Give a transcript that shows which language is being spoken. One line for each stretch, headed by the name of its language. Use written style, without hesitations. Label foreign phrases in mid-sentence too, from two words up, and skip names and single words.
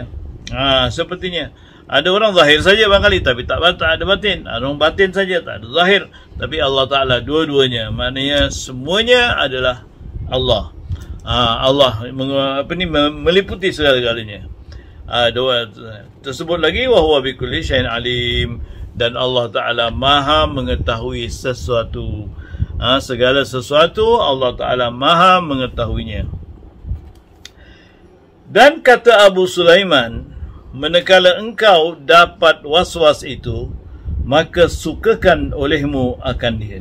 Malay: Sepertinya ada orang zahir saja barangkali, tapi tak ada batin. Ada orang batin saja, tak ada zahir. Tapi Allah Ta'ala dua-duanya, maknanya semuanya adalah Allah. Allah meliputi segala-galanya. Tersebut lagi,
Arabic: وهو بكل شيء عليم,
Malay: dan Allah Ta'ala maha mengetahui sesuatu. Segala sesuatu Allah Ta'ala maha mengetahuinya. Dan kata Abu Sulaiman, manakala engkau dapat was-was itu, maka sukakan olehmu akan dia.